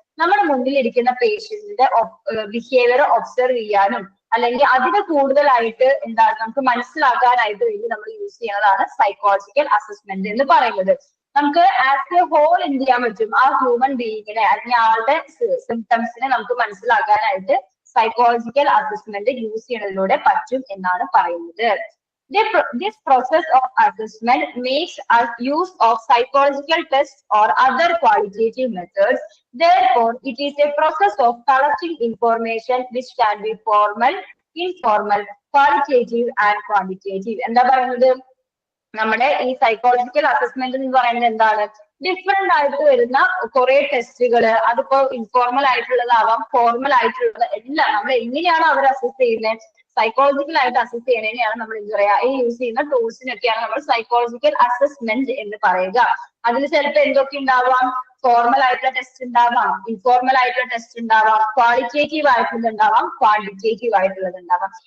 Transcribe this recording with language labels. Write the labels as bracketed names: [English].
[Malayalam] നമ്മുടെ മുന്നിൽ ഇരിക്കുന്ന പേഷ്യന്റിന്റെ ബിഹേവിയർ ഒബ്സർവ് ചെയ്യാനും അല്ലെങ്കിൽ അതിന് കൂടുതലായിട്ട് എന്താണ് നമുക്ക് മനസ്സിലാക്കാനായിട്ട് വേണ്ടി നമ്മൾ യൂസ് ചെയ്യുന്നതാണ് സൈക്കോളജിക്കൽ അസസ്മെന്റ് എന്ന് പറയുന്നത്. നമുക്ക് [English] as a whole [Malayalam] എന്ത് ചെയ്യാൻ പറ്റും? ആ ഹ്യൂമൻ ബീയിങ്ങിനെ അല്ലെങ്കിൽ ആളുടെ സിംറ്റംസിനെ നമുക്ക് മനസ്സിലാക്കാനായിട്ട് സൈക്കോളജിക്കൽ അസസ്മെന്റ് യൂസ് ചെയ്യുന്നതിലൂടെ പറ്റും എന്നാണ് പറയുന്നത്. [English] This process of assessment makes us use of psychological tests or other qualitative methods. Therefore, it is a process of collecting information which can be formal, informal, qualitative and quantitative. [Malayalam] എന്താ പറയുന്നത്? നമ്മുടെ ഈ psychological assessment എന്ന് പറയുന്നത് എന്താണ്? Different ആയിട്ട് വരുന്ന കുറെ ടെസ്റ്റുകൾ, അതിപ്പോ ഇൻഫോർമൽ ആയിട്ടുള്ളതാവാം, ഫോർമൽ ആയിട്ടുള്ളത് എല്ലാം നമ്മൾ എങ്ങനെയാണ് അവർ അസസ് ചെയ്യുന്നത്, സൈക്കോളജിക്കൽ ആയിട്ട് അസസ് ചെയ്യണതിനെയാണ് നമ്മൾ എന്ത് പറയാ, ഈ യൂസ് ചെയ്യുന്ന ടൂൾസിനൊക്കെയാണ് നമ്മൾ സൈക്കോളജിക്കൽ അസസ്മെന്റ് എന്ന് പറയുക. അതിൽ ചിലപ്പോൾ എന്തൊക്കെ ഉണ്ടാവാം, ഫോർമൽ ആയിട്ടുള്ള ടെസ്റ്റ് ഉണ്ടാവാം, ഇൻഫോർമൽ ആയിട്ടുള്ള ടെസ്റ്റ് ഉണ്ടാവാം, ക്വാളിറ്റേറ്റീവ് ആയിട്ടുള്ളത് ഉണ്ടാവാം, ക്വാണ്ടിറ്റേറ്റീവ് ആയിട്ടുള്ളത് ഉണ്ടാവാം.